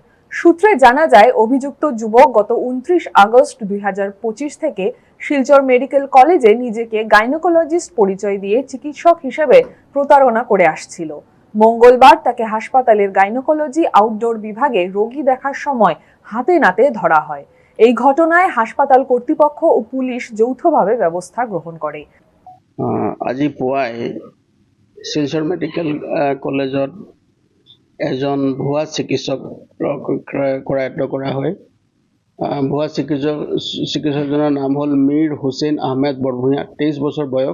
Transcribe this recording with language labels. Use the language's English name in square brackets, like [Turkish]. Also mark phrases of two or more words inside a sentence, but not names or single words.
[Bangla] সূত্রে জানা যায়, অভিযুক্ত যুবক গত 29 আগস্ট 2025 থেকে শিলচর মেডিকেল কলেজে নিজেকে গাইনোকোলজিস্ট পরিচয় দিয়ে চিকিৎসক হিসেবে প্রতারণা করে আসছিল। মঙ্গলবার তাকে হাসপাতালের গাইনোকোলজি আউটডোর বিভাগে রোগী দেখার সময় হাতে নাতে ধরা হয়। এই ঘটনায় হাসপাতাল কর্তৃপক্ষ ও পুলিশ যৌথভাবে ব্যবস্থা গ্রহণ করে। [Assamese] আজি পুৱাই শিলচৰ মেডিকেল কলেজত এজন ভুৱা চিকিৎসক কৰায়ত্ব কৰা হয়। ভুৱা চিকিৎসকজনৰ নাম হ'ল মীৰ হুছেইন আহমেদ বৰভূঞা, 23 বছৰ বয়স।